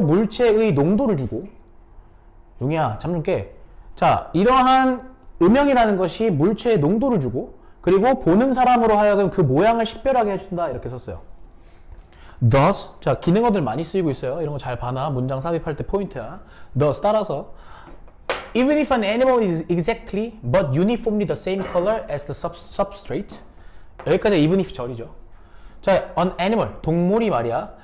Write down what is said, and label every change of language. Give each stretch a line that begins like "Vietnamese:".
Korean: 물체의 농도를 주고. 용이야, 잠 좀 깨. 자, 이러한 음영이라는 것이 물체의 농도를 주고 그리고 보는 사람으로 하여금 그 모양을 식별하게 해준다. 이렇게 썼어요. thus, 자 기능어들 많이 쓰이고 있어요. 이런 거 잘 봐놔. 문장 삽입할 때 포인트야.
English: thus 따라서 even if an animal is exactly but uniformly the same color as the substrate.
Korean: 여기까지 even if 절이죠. 자, an animal 동물이 말이야.